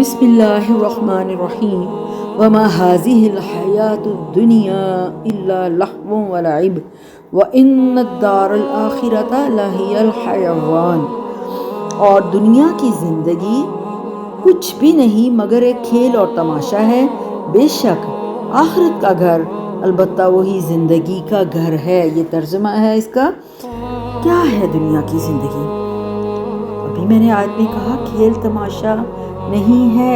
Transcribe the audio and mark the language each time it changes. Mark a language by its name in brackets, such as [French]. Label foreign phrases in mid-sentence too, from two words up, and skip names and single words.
[Arabic] بسم الله الرحمن الرحيم وما هذه الحياة الدنيا إلا لهو ولعب وإن الدار الآخرة لهي الحيوان. [Urdu] اور دنیا کی زندگی کچھ بھی نہیں مگر ایک کھیل اور تماشا ہے. بیشک آخرت کا گھر البتہ وہی زندگی کا گھر ہے. یہ ترجمہ ہے اس کا. کیا ہے دنیا کی زندگی؟ ابھی میں نے آیت میں کہا کھیل تماشا نہیں ہے.